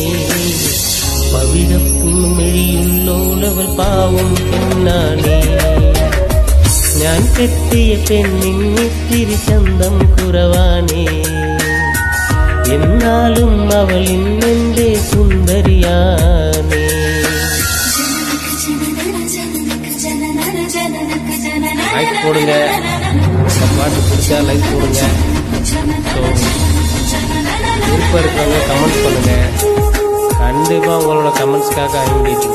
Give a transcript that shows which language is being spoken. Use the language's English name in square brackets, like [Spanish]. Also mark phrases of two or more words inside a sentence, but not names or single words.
[Malayalam] പവിഴപ്പൂമെഴിയുള്ളോളവൾ പാവം പെണ്ണാണേ. ഞാൻ കെട്ടിയ പെണ്ണിൻ ഇത്തിരി ചന്തം കുറവാനേ, എന്നാലും അവളിൻ എൻ്റെ സുന്ദരിയാനേ. [Tamil] லைக் போடுங்க, இந்த பாட்டு பிடிச்சா லைக் போடுங்க. ஸோ விருப்பம் இருக்கிறவங்க கமெண்ட்ஸ் பண்ணுங்க. கண்டிப்பாக உங்களோட கமெண்ட்ஸ்க்காக ஐடிக்கும்.